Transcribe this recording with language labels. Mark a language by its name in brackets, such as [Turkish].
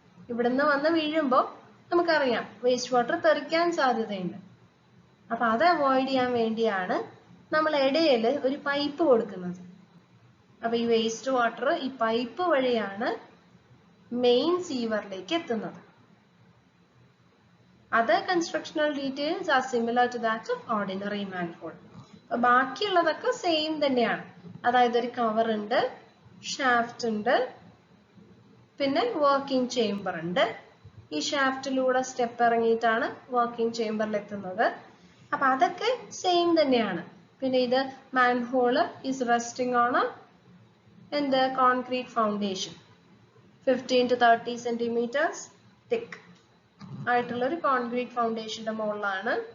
[Malayalam] ഇവിടുന്ന് വന്ന് വീഴുമ്പോൾ നമുക്കറിയാം വേസ്റ്റ് വാട്ടർ തെറിക്കാൻ സാധ്യതയുണ്ട്. അപ്പൊ അത് അവോയ്ഡ് ചെയ്യാൻ വേണ്ടിയാണ് നമ്മൾ ഇടയിൽ ഒരു പൈപ്പ് കൊടുക്കുന്നത്. അപ്പൊ ഈ വേസ്റ്റ് വാട്ടർ ഈ പൈപ്പ് വഴിയാണ് മെയിൻ സീവറിലേക്ക് എത്തുന്നത്. [English] Other constructional details are similar to that of ordinary manhole. [Malayalam] ബാക്കിയുള്ളതൊക്കെ സെയിം തന്നെയാണ്. അതായത് ഒരു കവർ ഉണ്ട്, ഷാഫ്റ്റ് ഉണ്ട്, പിന്നെ വർക്കിംഗ് ചേംബർ ഉണ്ട്. ഈ ഷാഫ്റ്റിലൂടെ സ്റ്റെപ്പ് ഇറങ്ങിയിട്ടാണ് വർക്കിംഗ് ചേംബറിൽ എത്തുന്നത്. അപ്പൊ അതൊക്കെ സെയിം തന്നെയാണ്. പിന്നെ ഇത് [English] manhole is resting on [Malayalam] എന്ത് concrete foundation [English] 15 to 30 centimeters thick [Malayalam] ആയിട്ടുള്ള ഒരു കോൺക്രീറ്റ് ഫൗണ്ടേഷന്റെ മുകളിലാണ്.